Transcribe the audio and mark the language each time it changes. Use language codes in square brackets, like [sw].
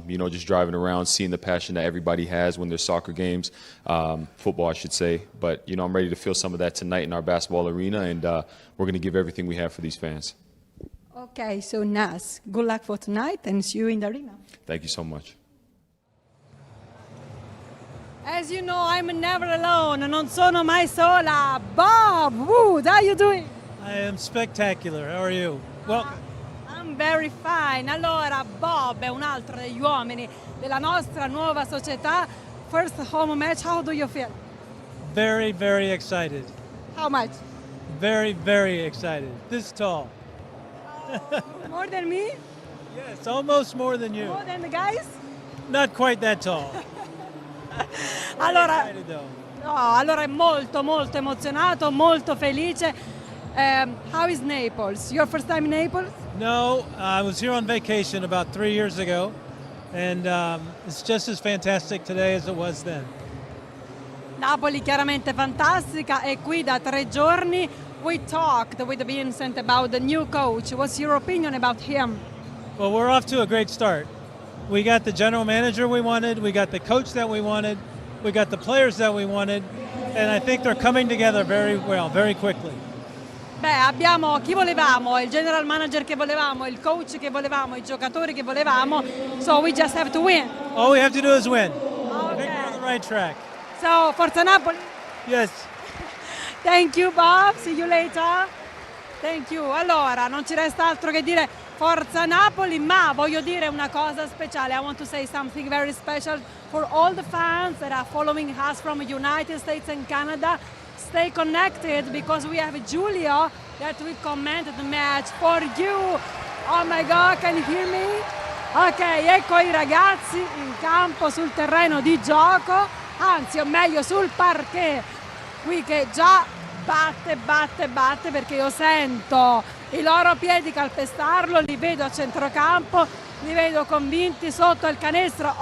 [en] Just driving around, seeing the passion that everybody has when there's soccer games, football, I should say. But, I'm ready to feel some of that tonight in our basketball arena, and we're going to give everything we have for these fans. Okay, so Nas, good luck for tonight and see you in the arena. Thank you so much. As you know, I'm never alone, [it] non sono mai sola. [en] Bob Wood, how are you doing? I am spectacular. How are you? Welcome. I'm very fine. [it] Allora, Bob è un altro degli uomini della nostra nuova società. [en] First home match, how do you feel? Very, very excited. How much? Very, very excited. This tall. More than me? Yes, almost more than you. More than the guys? Not quite that tall. [it] Allora, allora è molto, molto emozionato, molto felice. [en] How is Naples? Your first time in Naples? No, I was here on vacation about 3 years ago, and it's just as fantastic today as it was then. [it] Napoli chiaramente fantastica, e qui da 3 giorni. [en] We talked with Vincent about the new coach. What's your opinion about him? Well, we're off to a great start. We got the general manager we wanted, we got the coach that we wanted, we got the players that we wanted, and I think they're coming together very well, very quickly. [it] Beh, abbiamo chi volevamo, il general manager che volevamo, il coach che volevamo, i giocatori che volevamo, [en] so we just have to win. All we have to do is win. Okay. I think we're on the right track. So, Forza Napoli? Yes. Thank you Bob, see you later. Thank you. [it] Allora, non ci resta altro che dire Forza Napoli, ma voglio dire una cosa speciale. [en] I want to say something very special for all the fans that are following us from United States and Canada. Stay connected because we have Giulio that will comment the match for you. Oh my God, can you hear me? [it] Ok, ecco i ragazzi in campo sul terreno di gioco, anzi o meglio sul parquet, qui che già batte perché io sento i loro piedi calpestarlo, li vedo a centrocampo, li vedo convinti sotto il canestro.